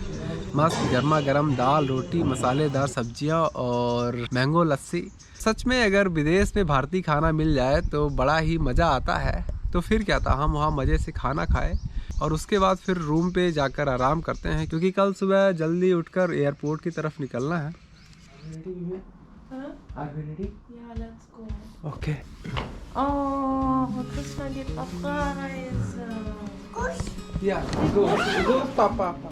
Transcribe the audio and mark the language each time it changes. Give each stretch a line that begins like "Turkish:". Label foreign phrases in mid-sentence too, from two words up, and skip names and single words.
Hindi: मस्त गर्मा गर्म दाल रोटी, मसालेदार सब्जियां और मैंगो लस्सी। सच में अगर विदेश में भारतीय खाना मिल जाए तो बड़ा ही मज़ा आता है। तो फिर क्या था, हम वहाँ मज़े से खाना खाए और उसके बाद फिर रूम पे जाकर आराम करते हैं क्योंकि कल सुबह जल्दी उठकर एयरपोर्ट की तरफ निकलना है।
English: Huh? Are we ready? Yeah, let's go. Okay.
German: Oh, Krishna geht auf Reise.
English: Yeah, go,
Hindi: पापा।